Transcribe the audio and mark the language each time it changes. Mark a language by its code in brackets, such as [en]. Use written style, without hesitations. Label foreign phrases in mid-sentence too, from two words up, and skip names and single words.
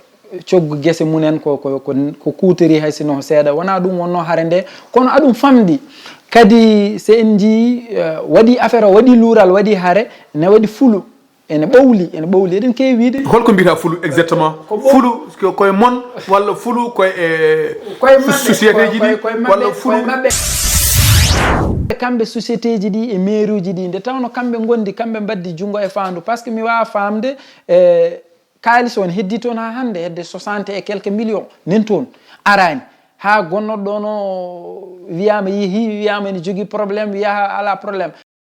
[ff] coggu gese munen ko kuutori hay sino seeɗa wona ɗum wonno hare nde kono aɗum famɗi kadi so en jii waɗi affaire o waɗi luural waɗi hare ne waɗi fulu ene ɓowli eɗen kewi wiide holko mbiyata fulu exactement fulu koye mon walla fulu koye société ji ɗi walla fulu kamɓe société ji ɗi e mairie uji ɗi nde tawno kamɓe gondi kamɓe mbaddi jungo e fandu [fr] par ce que [ff] mi wawa famde kalis on heddi toon ha hande hedde 60 [fr] et quelques millions [ff] nen toon arani ha gonnoɗo ɗon o wiyama yeehi wiyama ene jogui probléme wiya ala probléme